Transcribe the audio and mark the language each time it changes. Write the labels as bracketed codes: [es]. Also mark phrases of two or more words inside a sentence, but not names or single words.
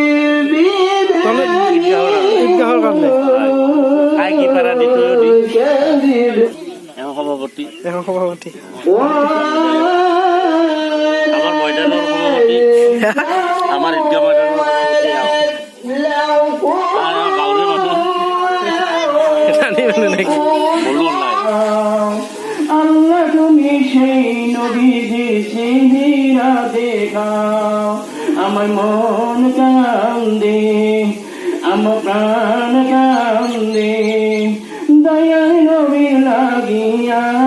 [as] ঈদগাহৰ কাৰণে সভাপতি আমাৰ ময়দানৰ সভাপতি, আমাৰ ঈদগাহ ময়দানৰ সভাপতি গাঁৱৰে মানুহ নাকি? [bn] আল্লাহ তুমি সেই নবীজি চেহারা দেখাও, আমার মন কান্দে, আমার প্রাণ কান্দে, দয়াল নবী লাগিয়া।